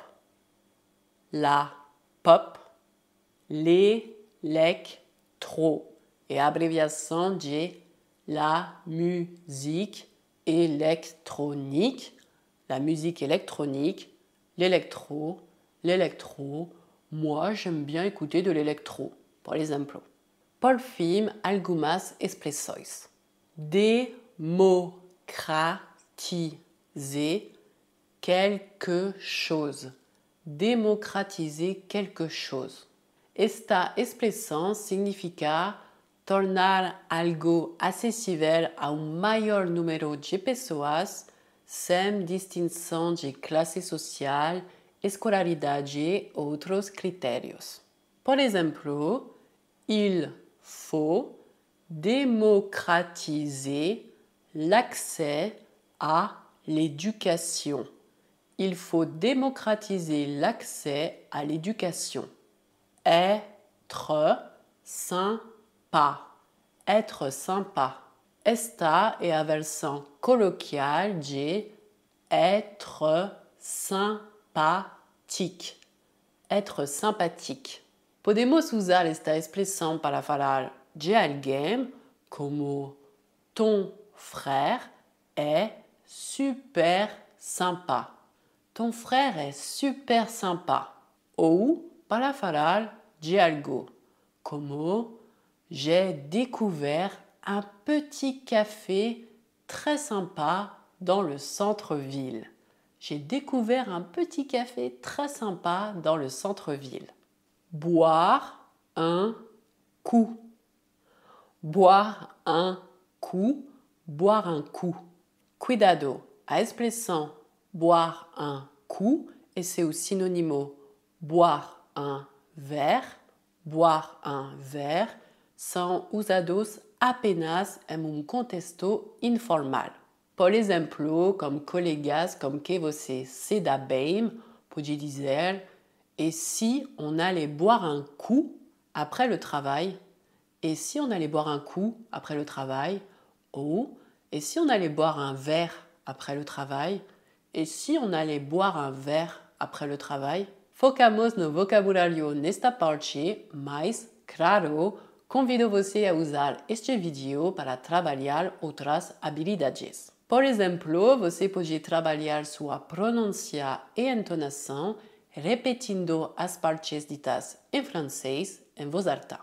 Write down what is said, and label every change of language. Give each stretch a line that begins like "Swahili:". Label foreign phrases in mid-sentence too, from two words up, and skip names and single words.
French: La pop. L'électro. Et abréviation de la musique électronique. La musique électronique. L'électro. L'électro. Moi, j'aime bien écouter de l'électro, par exemple.
Portuguese: Por fin, algumas expressões.
French: Démocratiser quelque chose. Démocratiser quelque chose.
Portuguese: Esta expressão significa tornar algo acessível a maior número de pessoas sem distinção de classe social, escolaridade e outros critérios. Por exemplo,
French: il faut démocratiser l'accès à l'éducation. Il faut démocratiser l'accès à l'éducation. Être sympa. Être sympa.
Portuguese: Esta é a versão coloquial de
French: être sympathique. Être sympathique.
Portuguese: Podemos usar esta expressão para falar de alguém como
French: ton frère est super sympa. Ton frère est super sympa.
Portuguese: Ou para falar de algo como
French: j'ai découvert un petit café très sympa dans le centre-ville. J'ai découvert un petit café très sympa dans le centre-ville. Boire un coup. Boire un coup. Boire un coup.
Portuguese: Cuidado, a expressão
French: boire un coup et c'est
Portuguese: o synonyme
French: boire un verre. Boire un verre
Portuguese: são usados apenas em contexto informal. Por exemplo, como colegas com que você se dá bem, pode dizer
French: et si on allait boire un coup après le travail? Et si on allait boire un coup après le travail? Ou et si on allait boire un verre après le travail? Et si on allait boire un verre après le travail?
Portuguese: Focamos no vocabulário nesta parte, mas, claro, convido você a usar este vídeo para trabalhar outras habilidades. Por exemplo, você pode trabalhar sua pronúncia e entonação repetindo as partes ditas em francês em voz alta.